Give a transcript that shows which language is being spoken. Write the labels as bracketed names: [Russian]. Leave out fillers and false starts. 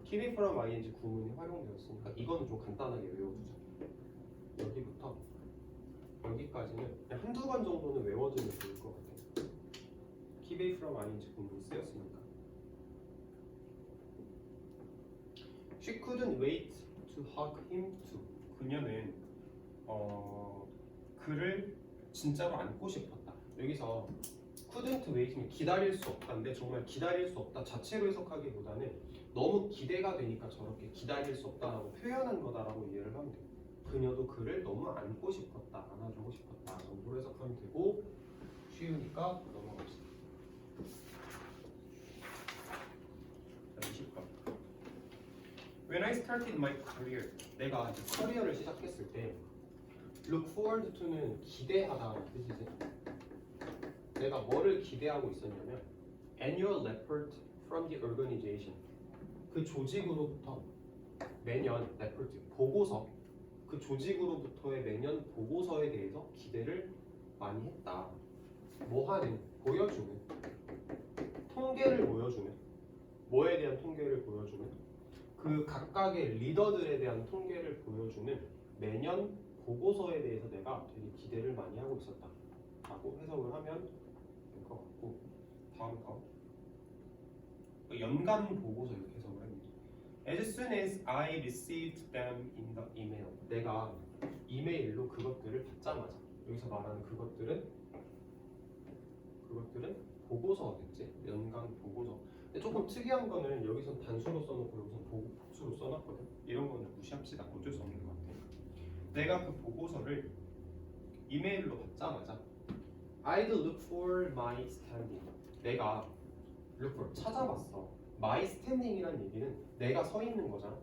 [English] keep it from ing [Korean] 구문이 활용되었으니까 이거는 좀 간단하게 외워두자. 여기부터 여기까지는 그냥 한두 번 정도는 외워두면 좋을 것 같아. [English] keep it from ing [Korean] 구문이 쓰였으니까. [English] She couldn't wait to hug him too. [Korean] 그녀는 그를 진짜로 안고 싶었다. 여기서 [English] couldn't wait [Korean] 는 기다릴 수 없다인데 정말 기다릴 수 없다 자체로 해석하기보다는 너무 기대가 되니까 저렇게 기다릴 수 없다라고 표현한 거다라고 이해를 하면 돼. 그녀도 그를 너무 안고 싶었다, 안아주고 싶었다 정도로 해석하면 되고, 쉬우니까 넘어갑시다. [English] When I started my career, [Korean] 내가 이제 커리어를 시작했을 때 [English] look forward to [Korean] 는 기대하다라는 뜻이지. 내가 뭐를 기대하고 있었냐면 [English] annual report from the organization. [Korean] 그 조직으로부터 매년 report, 보고서, 그 조직으로부터의 매년 보고서에 대해서 기대를 많이 했다. 뭐 하는? 보여주는. 통계를 보여주는. 뭐에 대한 통계를 보여주는? 그 각각의 리더들에 대한 통계를 보여주는 매년 보고서에 대해서 내가 되게 기대를 많이 하고 있었다 라고 해석을 하면 될 것 같고, 다음 거 연간 보고서 이렇게 해석을 합니다. [English] As soon as I received them in the email, [Korean] 내가 이메일로 그것들을 받자마자, 여기서 말하는 그것들은 보고서겠지. 연간 보고서. 근데 조금 특이한 거는 여기선 단수로 써놓고 여기선 복수로 써놨거든. 이런 거는 무시합시다. 어쩔 수 없는 것 같아. 내가 그 보고서를 이메일로 받자마자 [English] I'd look for my standing. [Korean] 내가 [English] look for [Korean] 찾아봤어. [English] my standing [Korean] 이란 얘기는 내가 서 있는 거잖아.